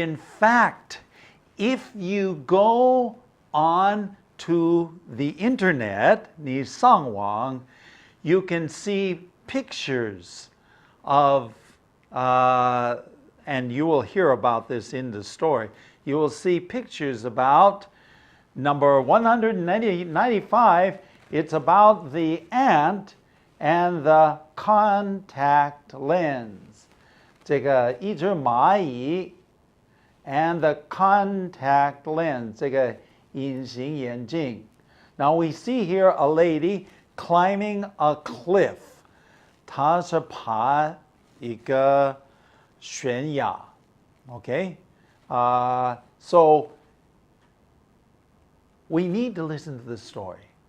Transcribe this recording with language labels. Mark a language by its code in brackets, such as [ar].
[en] In fact, if you go on to the internet, [zh] 你上网, [en] you can see pictures of, and you will hear about this in the story, you will see pictures about number 195, it's about the ant and the contact lens. [zh] 这个一只蚂蚁 [en] and the contact lens, [zh] 这个隐形眼镜. [en] Now we see here a lady climbing a cliff. [zh] 她是爬一个悬崖.Okay? [en] So we need to listen to the story.